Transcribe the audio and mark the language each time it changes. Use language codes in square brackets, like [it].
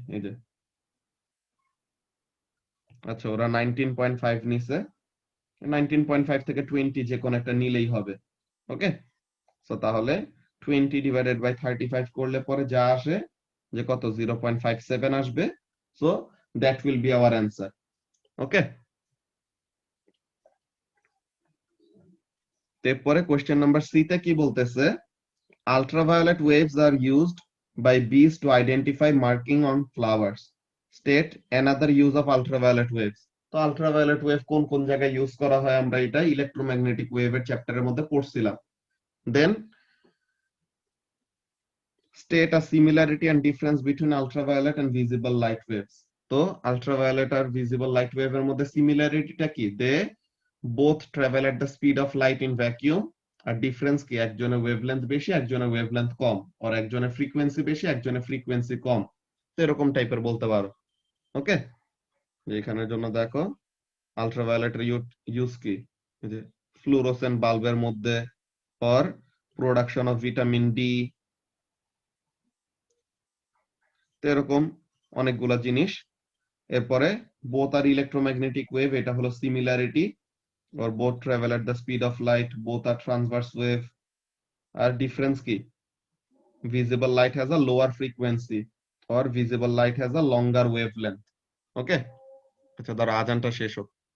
[bn] এই যে, আচ্ছা ওরা 19.5 নিছে, 19.5 থেকে 20 যে কোন একটা নিলেই হবে। ওকে, সো তাহলে 20 ডিভাইডেড বাই 35 করলে পরে যা আসে যে কত, 0.57 আসবে। [en] So that will be our answer. Okay, [bn] এরপরে কোশ্চেন নাম্বার সি তে কি বলতেছে, [en] ultraviolet waves are used by bees to identify marking on flowers. State another use of ultraviolet waves. [bn] তো আলট্রাভায়োলেট ওয়েভ কোন কোন জায়গায় ইউজ করা হয়, আমরা এটা ইলেকট্রোম্যাগনেটিক ওয়েভের চ্যাপ্টারের মধ্যে পড়ছিলাম। [en] Then state a similarity and difference between ultraviolet and visible light waves. [bn] তো আলট্রাভায়োলেট আর ভিজিবল লাইট ওয়েভের মধ্যে সিমিলারিটিটা কি, [en] they both travel at the speed of light in vacuum, [bn] আর difference কি, একজনের ওয়েভলেন্থ বেশি একজনের ওয়েভলেন্থ কম, আর একজনের ফ্রিকোয়েন্সি বেশি একজনের ফ্রিকোয়েন্সি কম। তো এরকম টাইপের বলতে পারো। ওকে, এখানের জন্য দেখো আলট্রাভায়োলেটের ইউজ কি, এই যে ফ্লুরোসেন্ট বাল্বের মধ্যে [en] for production of vitamin D, [bn] তো এরকম অনেকগুলা জিনিস। [en] এরপরে বোথ আর electromagnetic wave, [bn] এটা হলো similarity, [en] or both travel at the speed of light, both are transverse wave, [bn] আর difference কি? [en] Visible light has a lower frequency or visible light has a longer wavelength. [bn] ওকে, আচ্ছা ধরো আজানটা শেষ হোক।